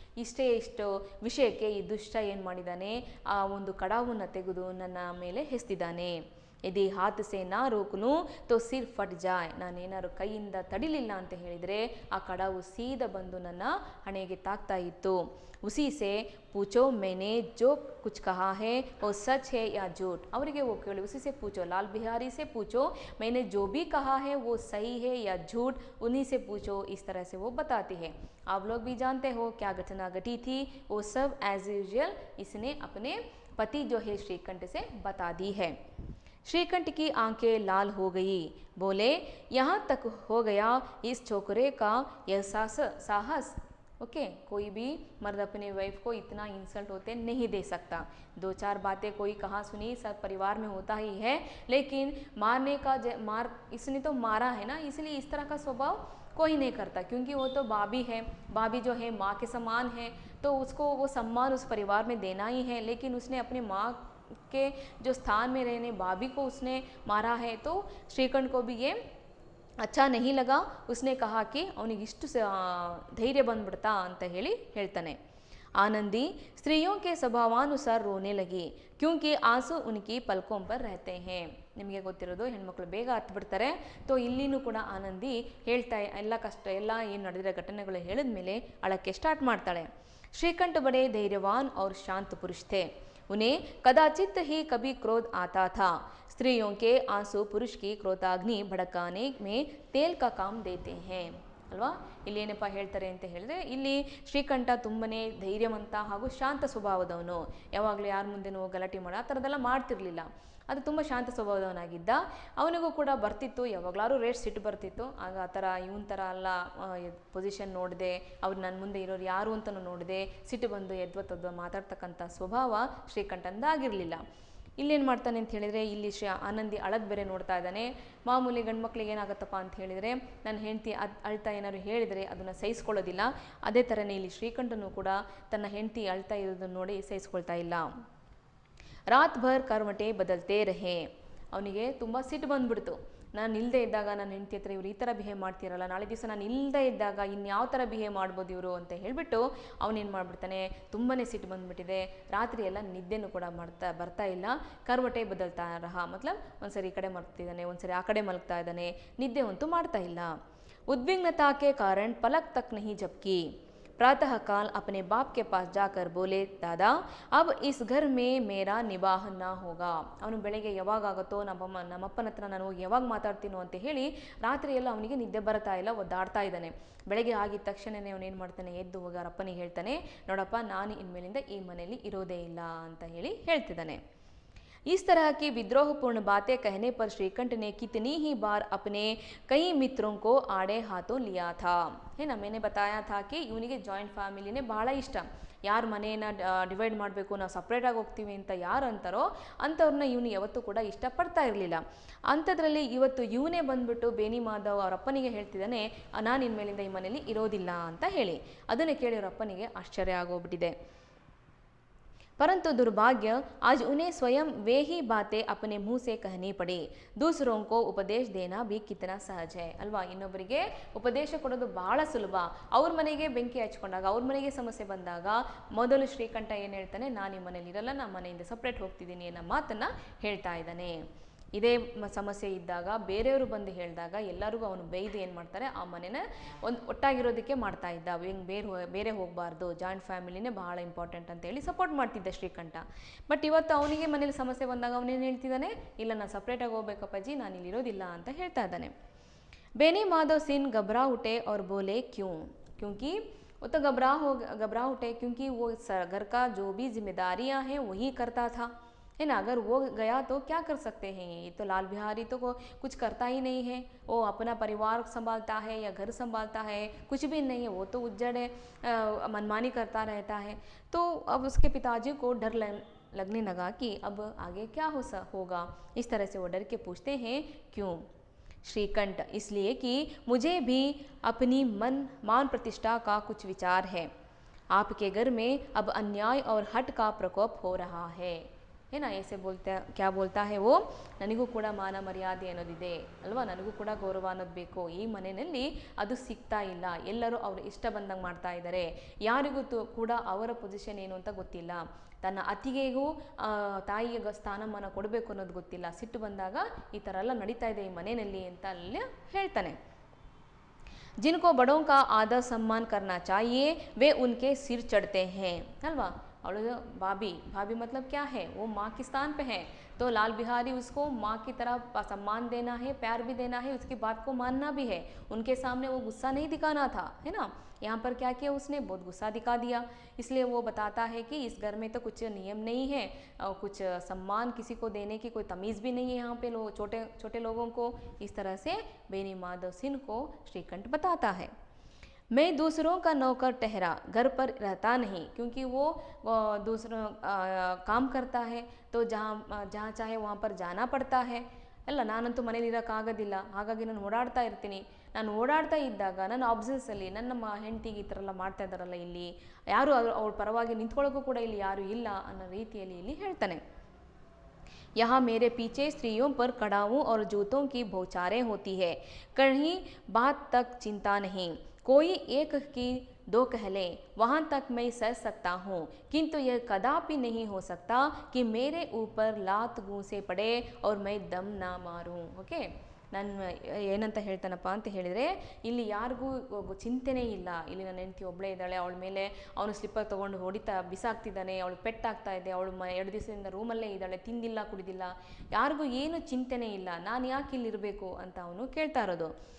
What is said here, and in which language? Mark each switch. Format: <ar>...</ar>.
<kn>ಇಷ್ಟು ವಿಷಯಕ್ಕೆ ಈ ದುಷ್ಟ ಏನು ಮಾಡಿದ್ದಾನೆ, ಆ ಒಂದು ಕಡಾವನ್ನು ತೆಗೆದು ನನ್ನ ಮೇಲೆ ಎಸ್ತಿದ್ದಾನೆ.</kn> <hi>ಯದಿ ಹಾತ್ ಸೆ ನಾ ರೋಕ್ನು ತೋ ಸಿರ್ ಫಟ್ ಜಾಯ್,</hi> <kn>ನಾನೇನಾದ್ರು ಕೈಯಿಂದ ತಡಿಲಿಲ್ಲ ಅಂತ ಹೇಳಿದರೆ ಆ ಕಡಾವು ಸೀದಾ ಬಂದು ನನ್ನ ಹಣೆಗೆ ತಾಕ್ತಾ ಇತ್ತು.</kn> <hi>ಉಸಿ ಸೆ ಪೂಚೋ ಮೇನೆ ಜೋ ಕುಚ್ ಕಹಾ ಹೇ ಓ ಸಚ್ ಹೇ ಯಾ ಜೂಟ್.</hi> <kn>ಅವರಿಗೆ ಓ ಕೇಳಿ,</kn> <hi>ಉಸಿ ಸೆ ಪೂಚೋ, ಲಾಲ್ ಬಿಹಾರಿ ಸೆ ಪೂಚೋ, मैंने जो भी कहा है वो सही है या झूठ, उन्हीं से पूछो. इस तरह से वो बताती है. आप लोग भी जानते हो क्या घटना घटी थी, वो सब एज यूजुअल इसने अपने पति जो है श्रीकंठ से बता दी है. श्रीकंठ की आंखें लाल हो गई, बोले, यहाँ तक हो गया इस छोकरे का यह साहस. ओके, कोई भी मर्द अपने वाइफ को इतना इंसल्ट होते नहीं दे सकता. दो चार बातें कोई कहा सुनी सब परिवार में होता ही है, लेकिन मारने का इसने तो मारा है ना, इसलिए इस तरह का स्वभाव कोई नहीं करता, क्योंकि वो तो भाभी है, भाभी जो है माँ के समान है, तो उसको वो सम्मान उस परिवार में देना ही है. लेकिन उसने अपने माँ के जो स्थान में रहने भाभी को उसने मारा है, तो श्रीकंठ को भी ये अच्छा नहीं लगा. उसने कहा कि</hi> <kn>ಅವನಿಗೆ ಇಷ್ಟು ಧೈರ್ಯ ಬಂದ್ಬಿಡ್ತಾ ಅಂತ ಹೇಳ್ತಾನೆ.</kn> <hi>आनंदी स्त्रियों के स्वभावानुसार रोने लगी, क्योंकि आंसू उनकी पलकों पर रहते हैं.</hi> <kn>ನಿಮಗೆ ಗೊತ್ತಿರೋದು ಹೆಣ್ಮಕ್ಳು ಬೇಗ ಹತ್ತು ಬಿಡ್ತಾರೆ. ತೋ ಇಲ್ಲಿನೂ ಕೂಡ ಆನಂದಿ ಹೇಳ್ತಾ ಎಲ್ಲ ಕಷ್ಟ ಎಲ್ಲ ಏನು ನಡೆದಿರೋ ಘಟನೆಗಳು ಹೇಳಿದ್ಮೇಲೆ ಅಳಕ್ಕೆ ಸ್ಟಾರ್ಟ್ ಮಾಡ್ತಾಳೆ.</kn> <hi>श्रीकंठ बड़े धैर्यवान और शांत पुरुष थे. उन्हें कदाचित ही कभी क्रोध आता था. स्त्रियों के आंसू पुरुष की क्रोधाग्नि भड़काने में तेल का काम देते हैं.</hi> <kn>ಅಲ್ವಾ, ಇಲ್ಲಿ ಏನಪ್ಪ ಹೇಳ್ತಾರೆ ಅಂತ ಹೇಳಿದ್ರೆ, ಇಲ್ಲಿ ಶ್ರೀಕಂಠ ತುಂಬನೇ ಧೈರ್ಯವಂತ ಹಾಗೂ ಶಾಂತ ಸ್ವಭಾವದವನು. ಯಾವಾಗಲೂ ಯಾರ ಮುಂದೆನೂ ಗಲಾಟೆ ಮಾಡೋ ಆ ಥರದ್ದೆಲ್ಲ ಮಾಡ್ತಿರ್ಲಿಲ್ಲ. ಅದು ತುಂಬ ಶಾಂತ ಸ್ವಭಾವದವನಾಗಿದ್ದ. ಅವನಿಗೂ ಕೂಡ ಬರ್ತಿತ್ತು, ಯಾವಾಗಲಾರು ರೇಟ್ ಸಿಟ್ಟು ಬರ್ತಿತ್ತು. ಆಗ ಆ ಥರ ಇವನ ಥರ ಅಲ್ಲ, ಪೊಸಿಷನ್ ನೋಡಿದೆ, ಅವ್ರು ನನ್ನ ಮುಂದೆ ಇರೋರು ಯಾರು ಅಂತಲೂ ನೋಡಿದೆ, ಸಿಟ್ಟು ಬಂದು ಎದ್ವತ್ತದ್ವ ಮಾತಾಡ್ತಕ್ಕಂಥ ಸ್ವಭಾವ ಶ್ರೀಕಂಠಂದಾಗಿರಲಿಲ್ಲ. ಇಲ್ಲೇನು ಮಾಡ್ತಾನೆ ಅಂತ ಹೇಳಿದರೆ, ಇಲ್ಲಿ ಆನಂದಿ ಅಳದ್ ಬೇರೆ ನೋಡ್ತಾ ಇದ್ದಾನೆ. ಮಾಮೂಲಿ ಗಂಡು ಮಕ್ಳಿಗೆ ಏನಾಗುತ್ತಪ್ಪ ಅಂತ ಹೇಳಿದರೆ, ನನ್ನ ಹೆಂಡತಿ ಅಳ್ತಾ ಏನಾದ್ರು ಹೇಳಿದರೆ ಅದನ್ನು ಸಹಿಸ್ಕೊಳ್ಳೋದಿಲ್ಲ. ಅದೇ ಥರನೇ ಇಲ್ಲಿ ಶ್ರೀಕಂಠನೂ ಕೂಡ ತನ್ನ ಹೆಂಡತಿ ಅಳ್ತಾ ಇರೋದನ್ನು ನೋಡಿ ಸಹಿಸ್ಕೊಳ್ತಾ ಇಲ್ಲ.</kn> <hi>ರಾತ್ ಭರ್ ಕರ್ಮಟೆ ಬದಲ್ತೇ ರಹೆ.</hi> <kn>ಅವನಿಗೆ ತುಂಬ ಸಿಟ್ಟು ಬಂದ್ಬಿಡ್ತು. ನಾನು ಇಲ್ಲದೆ ಇದ್ದಾಗ ನನ್ನ ಹೆಂಡತಿ ಹತ್ರ ಇವ್ರು ಈ ಥರ ಬಿಹೇವ್ ಮಾಡ್ತಿರಲ್ಲ, ನಾಳೆ ದಿವಸ ನಾನು ಇಲ್ಲದೆ ಇದ್ದಾಗ ಇನ್ಯಾವ ಥರ ಬಿಹೇವ್ ಮಾಡ್ಬೋದು ಇವರು ಅಂತ ಹೇಳಿಬಿಟ್ಟು ಅವನೇನು ಮಾಡಿಬಿಡ್ತಾನೆ, ತುಂಬಾ ಸಿಟ್ಟು ಬಂದುಬಿಟ್ಟಿದೆ. ರಾತ್ರಿ ಎಲ್ಲ ನಿದ್ದೆನೂ ಕೂಡ ಬರ್ತಾ ಇಲ್ಲ.</kn> <hi>ಕರ್ವಟೆ ಬದಲ್ತಾ ರಹ ಮತ್ಲಬ್</hi> <kn>ಒಂದ್ಸರಿ ಈ ಕಡೆ ಮಲ್ಗ್ತಿದ್ದಾನೆ, ಒಂದ್ಸರಿ ಆ ಕಡೆ ಮಲ್ಗ್ತಾ ಇದ್ದಾನೆ, ನಿದ್ದೆ ಅಂತೂ ಮಾಡ್ತಾ ಇಲ್ಲ.</kn> <hi>उद्विग्नता के कारण पलक तक नहीं झपकी. प्रातःकाल अपने बाप के पास जाकर बोले, दादा अब इस घर में मेरा निवाह ना होगा.</hi> <kn>ಅವನು ಬೆಳಗ್ಗೆ ಯಾವಾಗಾಗುತ್ತೋ ನಮ್ಮಪ್ಪನ ಹತ್ರ ನಾನು ಹೋಗಿ ಯಾವಾಗ ಮಾತಾಡ್ತೀನೋ ಅಂತ ಹೇಳಿ ರಾತ್ರಿ ಎಲ್ಲ ಅವನಿಗೆ ನಿದ್ದೆ ಬರ್ತಾ ಇಲ್ಲ, ಒದ್ದಾಡ್ತಾ ಇದ್ದಾನೆ. ಬೆಳಗ್ಗೆ ಆಗಿದ ತಕ್ಷಣವೇ ಅವನೇನು ಮಾಡ್ತಾನೆ, ಎದ್ದು ಹೋಗಿ ಅವರ ಅಪ್ಪನಿಗೆ ಹೇಳ್ತಾನೆ, ನೋಡಪ್ಪ ನಾನು ಇನ್ಮೇಲಿಂದ ಈ ಮನೆಯಲ್ಲಿ ಇರೋದೇ ಇಲ್ಲ ಅಂತ ಹೇಳ್ತಿದ್ದಾನೆ.</kn> <hi>इस तरह की विद्रोहपूर्ण बातें कहने पर श्रीकंठ ने कितनी ही बार अपने कई मित्रों को आड़े हाथों लिया था, है ना। मैंने बताया था कि</hi> <kn>ಇವನಿಗೆ ಜಾಯಿಂಟ್ ಫ್ಯಾಮಿಲಿನೇ ಬಹಳ ಇಷ್ಟ. ಯಾರು ಮನೆಯನ್ನು ಡಿವೈಡ್ ಮಾಡಬೇಕು, ನಾವು ಸಪ್ರೇಟಾಗಿ ಹೋಗ್ತೀವಿ ಅಂತ ಯಾರು ಅಂತಾರೋ ಅಂಥವ್ರನ್ನ ಇವನು ಯಾವತ್ತೂ ಕೂಡ ಇಷ್ಟಪಡ್ತಾ ಇರಲಿಲ್ಲ. ಅಂಥದ್ರಲ್ಲಿ ಇವತ್ತು ಇವನೇ ಬಂದ್ಬಿಟ್ಟು ಬೇನಿ ಮಾಧವ್ ಅವ್ರ ಅಪ್ಪನಿಗೆ ಹೇಳ್ತಿದ್ದಾನೆ, ನಾನು ಇನ್ಮೇಲಿಂದ ಈ ಮನೇಲಿ ಇರೋದಿಲ್ಲ ಅಂತ ಹೇಳಿ. ಅದನ್ನು ಕೇಳಿ ಅವ್ರ ಅಪ್ಪನಿಗೆ ಆಶ್ಚರ್ಯ ಆಗೋಗ್ಬಿಟ್ಟಿದೆ.</kn> <hi>परंतु दुर्भाग्य आज उन्हें स्वयं वे ही बातें अपने मुंह से कहनी पड़ी. दूसरों को उपदेश देना भी कितना सहज है ಅಲ್ವಾ.</hi> <kn>ಇನ್ನೊಬ್ಬರಿಗೆ ಉಪದೇಶ ಕೊಡೋದು ಬಹಳ ಸುಲಭ. ಅವ್ರ ಮನೆಗೆ ಬೆಂಕಿ ಹಚ್ಕೊಂಡಾಗ, ಅವ್ರ ಮನೆಗೆ ಸಮಸ್ಯೆ ಬಂದಾಗ ಮೊದಲು ಶ್ರೀಕಂಠ ಏನು ಹೇಳ್ತಾನೆ, ನಾನು ಈ ಮನೇಲಿ ಇರಲ್ಲ, ನಾನು ಮನೆಯಿಂದ ಸಪ್ರೇಟ್ ಹೋಗ್ತಿದ್ದೀನಿ ಅನ್ನೋ ಮಾತನ್ನು ಹೇಳ್ತಾ ಇದ್ದಾನೆ. ಇದೇ ಸಮಸ್ಯೆ ಇದ್ದಾಗ ಬೇರೆಯವರು ಬಂದು ಹೇಳಿದಾಗ ಎಲ್ಲರಿಗೂ ಅವನು ಬೈದು ಏನು ಮಾಡ್ತಾರೆ, ಆ ಮನೆನ ಒಂದು ಒಟ್ಟಾಗಿರೋದಕ್ಕೆ ಮಾಡ್ತಾ ಇದ್ದ. ಹಿಂಗೆ ಬೇರೆ ಹೋಗಬಾರ್ದು, ಜಾಯಿಂಟ್ ಫ್ಯಾಮಿಲಿನೇ ಬಹಳ ಇಂಪಾರ್ಟೆಂಟ್ ಅಂತೇಳಿ ಸಪೋರ್ಟ್ ಮಾಡ್ತಿದ್ದ ಶ್ರೀಕಂಠ. ಬಟ್ ಇವತ್ತು ಅವನಿಗೆ ಮನೇಲಿ ಸಮಸ್ಯೆ ಬಂದಾಗ ಅವನೇನು ಹೇಳ್ತಿದ್ದಾನೆ, ಇಲ್ಲ ನಾನು ಸಪ್ರೇಟಾಗಿ ಹೋಗ್ಬೇಕಪ್ಪಾಜಿ, ನಾನು ಇಲ್ಲಿ ಇರೋದಿಲ್ಲ ಅಂತ ಹೇಳ್ತಾ ಇದ್ದಾನೆ.</kn> <hi>बेनी माधव सिंह घबरा उठे और बोले क्यों, क्योंकि वो तो घबरा उठे क्योंकि वो घर का जो भी जिम्मेदारियां हैं वही करता था, है ना. अगर वो गया तो क्या कर सकते हैं, ये तो लाल बिहारी तो कुछ करता ही नहीं है. वो अपना परिवार संभालता है या घर संभालता है, कुछ भी नहीं है. वो तो उज्जड़ है, मनमानी करता रहता है. तो अब उसके पिताजी को डर लगने लगा कि अब आगे क्या होगा. इस तरह से वो डर के पूछते हैं क्यों. श्रीकंठ, इसलिए कि मुझे भी अपनी मान प्रतिष्ठा का कुछ विचार है. आपके घर में अब अन्याय और हट का प्रकोप हो रहा है ना. ऐसे क्या बोलता है वो,</hi> <kn>ನನಗೂ ಕೂಡ ಮಾನ ಮರ್ಯಾದೆ ಅನ್ನೋದಿದೆ ಅಲ್ವಾ, ನನಗೂ ಕೂಡ ಗೌರವ ಅನ್ನೋದು ಬೇಕು. ಈ ಮನೆಯಲ್ಲಿ ಅದು ಸಿಗ್ತಾ ಇಲ್ಲ, ಎಲ್ಲರೂ ಅವ್ರು ಇಷ್ಟ ಬಂದಂಗೆ ಮಾಡ್ತಾ ಇದ್ದಾರೆ. ಯಾರಿಗೂ ಕೂಡ ಅವರ ಪೊಸಿಷನ್ ಏನು ಅಂತ ಗೊತ್ತಿಲ್ಲ. ತನ್ನ ಅತ್ತಿಗೆಗೂ ತಾಯಿಗೆ ಸ್ಥಾನಮಾನ ಕೊಡಬೇಕು ಅನ್ನೋದು ಗೊತ್ತಿಲ್ಲ. ಸಿಟ್ಟು ಬಂದಾಗ ಈ ಥರ ಎಲ್ಲ ನಡೀತಾ ಇದೆ ಈ ಮನೆಯಲ್ಲಿ ಅಂತ ಅಲ್ಲಿ ಹೇಳ್ತಾನೆ.</kn> <hi>जिनको बड़ों का आदर सम्मान करना चाहिए वे उनके सिर चढ़ते हैं अल्वा. और भाभी मतलब क्या है, वो माँ के स्थान पे है. तो लाल बिहारी उसको माँ की तरह सम्मान देना है, प्यार भी देना है, उसकी बात को मानना भी है. उनके सामने वो गुस्सा नहीं दिखाना था, है ना. यहाँ पर क्या किया उसने, बहुत गुस्सा दिखा दिया. इसलिए वो बताता है कि इस घर में तो कुछ नियम नहीं है, कुछ सम्मान किसी को देने की कोई तमीज़ भी नहीं है यहाँ पे छोटे छोटे लोगों को. इस तरह से बेनी माधव सिंह को श्रीकंठ बताता है. मैं दूसरों का नौकर ठहरा, घर पर रहता नहीं, क्योंकि वो दूसरों काम करता है तो जहाँ चाहे वहाँ पर जाना पड़ता है.</hi> <kn>ಅಲ್ಲ, ನಾನಂತೂ ಮನೇಲಿ ಇರೋಕ್ಕಾಗೋದಿಲ್ಲ, ಹಾಗಾಗಿ ನಾನು ಓಡಾಡ್ತಾ ಇರ್ತೀನಿ. ನಾನು ಓಡಾಡ್ತಾ ಇದ್ದಾಗ ನನ್ನ ಆಬ್ಸೆನ್ಸಲ್ಲಿ ನನ್ನ ಹೆಂಡತಿಗೆ ಈ ಥರ ಎಲ್ಲ ಮಾಡ್ತಾ ಇದ್ದಾರಲ್ಲ, ಇಲ್ಲಿ ಯಾರು ಅವ್ರ ಪರವಾಗಿ ನಿಂತ್ಕೊಳ್ಳೋಕ್ಕೂ ಕೂಡ ಇಲ್ಲಿ ಯಾರೂ ಇಲ್ಲ ಅನ್ನೋ ರೀತಿಯಲ್ಲಿ ಇಲ್ಲಿ ಹೇಳ್ತಾನೆ.</kn> <hi>यहाँ मेरे पीछे स्त्रियों पर कड़ावों और जूतों की बौछारें होती है, कहीं बात तक चिंता नहीं. कोई एक की दो कह ले, वहाँ तक मैं सह सकता हूँ, किंतु यह कदापि नहीं हो सकता कि मेरे ऊपर लात गूंसे पड़े और मैं दम ना मारूँ.</hi> <kn>ओके, ನಾನು ಏನಂತ ಹೇಳ್ತಾನಪ್ಪ ಅಂತ ಹೇಳಿದರೆ, ಇಲ್ಲಿ ಯಾರಿಗೂ ಚಿಂತೆನೇ ಇಲ್ಲ. ಇಲ್ಲಿ ನನ್ನ ಹೆಂಡತಿ ಒಬ್ಬಳೇ ಇದ್ದಾಳೆ, ಅವಳ ಮೇಲೆ ಅವನು ಸ್ಲಿಪ್ಪರ್ ತೊಗೊಂಡು ಬಿಸಾಕ್ತಿದ್ದಾನೆ, ಅವಳು ಪೆಟ್ಟಾಗ್ತಾ ಇದೆ, ಅವಳು 2 ದಿವಸದಿಂದ ರೂಮಲ್ಲೇ ಇದ್ದಾಳೆ, ತಿಂದಿಲ್ಲ ಕುಡಿದಿಲ್ಲ, ಯಾರಿಗೂ ಏನು ಚಿಂತೆನೇ ಇಲ್ಲ, ನಾನು ಯಾಕೆ ಇಲ್ಲಿರಬೇಕು ಅಂತ ಅವನು ಕೇಳ್ತಾ ಇರೋದು.</kn>